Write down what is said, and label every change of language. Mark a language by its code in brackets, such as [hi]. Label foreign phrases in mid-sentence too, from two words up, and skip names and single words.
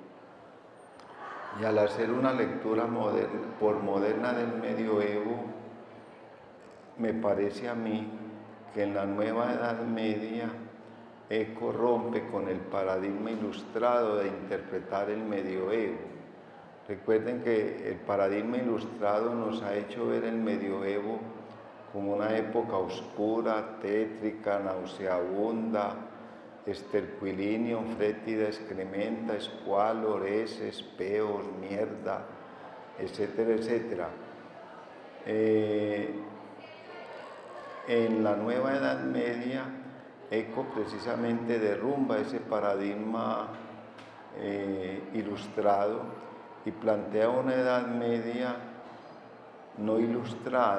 [es] Y al hacer una lectura posmoderna del medioevo, me parece a mí que en la Nueva Edad Media Eco rompe con el paradigma ilustrado de interpretar el medioevo. Recuerden que el paradigma ilustrado nos ha hecho ver el medioevo como una época oscura, tétrica, nauseabunda, esterquilinium, fétida, excrementa, escualo, heces, peos, mierda, etcétera, etcétera. En la Nueva Edad Media, Eco precisamente derrumba ese paradigma ilustrado y plantea una Edad Media no ilustrada.